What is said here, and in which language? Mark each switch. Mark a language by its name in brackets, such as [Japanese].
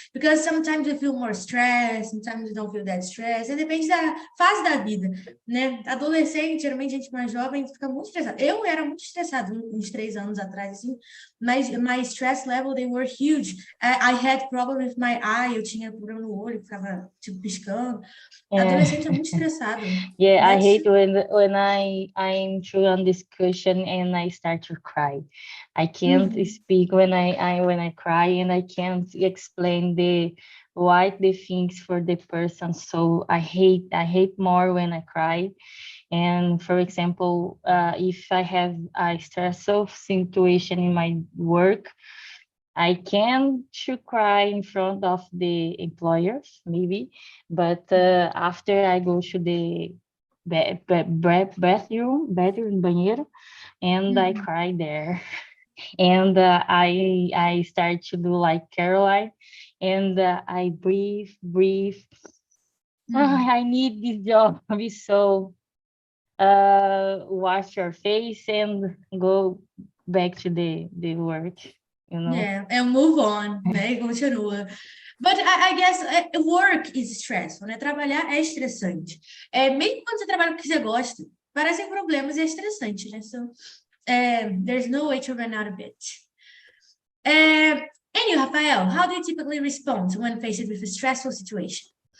[English] Because sometimes we feel more stressed, sometimes we don't feel that stressed. [Portuguese] Depende da fase da vida, né? Adolescente, geralmente gente mais jovem fica muito estressada. Eu era muito estressada uns 3 anos atrás, assim, mas [English] my stress level, they were huge. I had problem with my eye, [Portuguese] eu tinha problema no olho, ficava tipo piscando. Adolescente é muito estressado. [English] Yeah, I hate when I'm through on discussion and I start to cry. I can't speak when I cry, and I can't explain the things for the person. So I hate more when I cry. And for example, if I have a stressful situation in my work, I can to cry in front of the employers, maybe, but after I go to the bathroom, banheiro, and I cry there. And I start to do like Caroline, and I breathe. I need this job, so wash your face and go back to the work. You know? Yeah, and move on, né? [Portuguese] E continua. [English] But I guess work is stressful, né? [Portuguese] Trabalhar é estressante. Mesmo quando você trabalha com o que você gosta, parecem problemas e é estressante, né? [English] So, there's no way to run out of it. And you, Rafael, how do you typically respond when faced with a stressful situation?